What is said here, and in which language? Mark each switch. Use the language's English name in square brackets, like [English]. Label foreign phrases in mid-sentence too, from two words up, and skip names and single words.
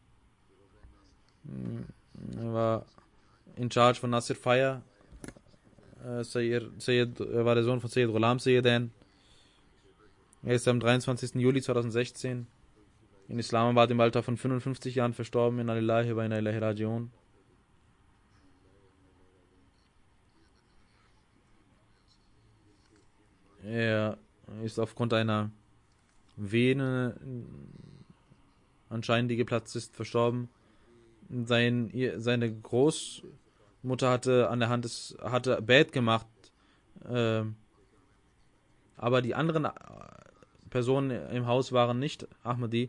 [German] Er war [English] in charge [German] von Nasir Fire. Er war der Sohn von Sayyid Ghulam Sayyidain. Er ist am 23. Juli 2016 in Islamabad im Alter von 55 Jahren verstorben. [Arabic] إنا لله وإنا إليه راجعون. [German] Er ist aufgrund einer Vene anscheinend, die geplatzt ist, verstorben. Seine Großmutter hatte Bad gemacht, aber die anderen Personen im Haus waren nicht Ahmadi.